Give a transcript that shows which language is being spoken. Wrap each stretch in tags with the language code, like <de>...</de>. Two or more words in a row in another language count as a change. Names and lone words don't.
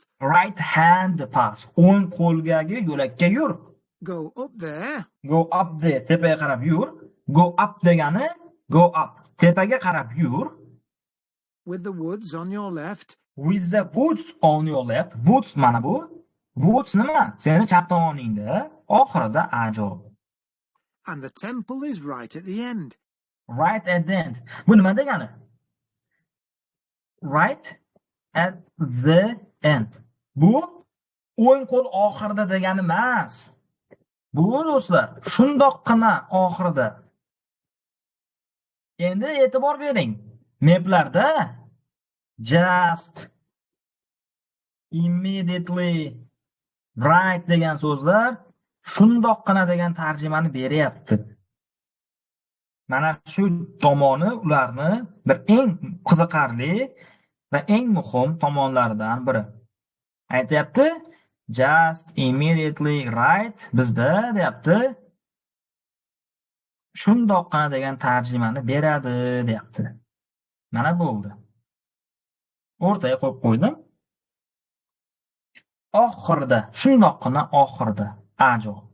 <en>Right hand path.</en> <uz>O'ng qo'lgagi yo'lakka yur.</uz> <en>Go up there. Go up there.</en> <uz>Tepaga qarab yur.</uz> <en>Go up degani go up.</en> <uz>Tepaga qarab yur.</uz> <en>With the woods on your left. With the woods on your left.</en> <uz>Woods mana bu. Woods nima? Seni chap tomoningda, oxirida ajo.</uz> <en>And the temple is right at the end. Right at the end.</en> <uz>Bu nima degani?</uz> <en>Right at the end.</en> <uz>Bu o'ng qo'l oxirida degani emas. Bu do'stlar, shundoqqina oxirida. Endi e'tibor bering. Maplarda</uz> <en>just, immediately, right</en> <uz>degan so'zlar shundoqqina degan tarjimani beryapti. Mana shu tomoni ularni bir eng qiziqarli va eng muhim tomonlaridan biri. Aytayapti,</uz> <en>just, immediately, right</en> <uz>bizda deyapti. Shundoqqina degan tarjimani beradi deyapti. Mana bo'ldi. O'rtaga qo'yib qo'ydim. Oxirida, shundoqqina oxirida ajo.</uz>